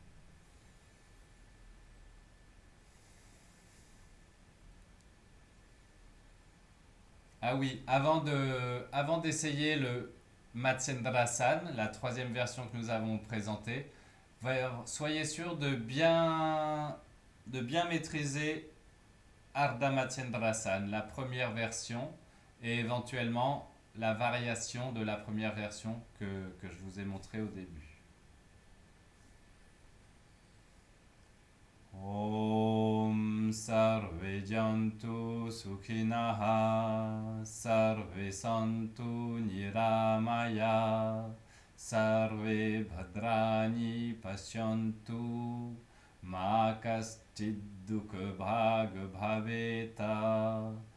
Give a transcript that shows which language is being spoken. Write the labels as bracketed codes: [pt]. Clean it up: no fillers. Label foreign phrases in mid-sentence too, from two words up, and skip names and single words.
[fr] Ah oui, avant d'essayer le Matsyendrasan, la troisième version que nous avons présentée, soyez sûr de bien maîtriser Ardha Matsyendrasan, la première version, et éventuellement la variation de la première version que je vous ai montrée au début. [sa] ॐ सर्वे जन्तु सुखिनः सर्वे सन्तु निरामया सर्वे भद्राणि पश्यन्तु मा कश्चिद् दुःख भाग् भवेत्.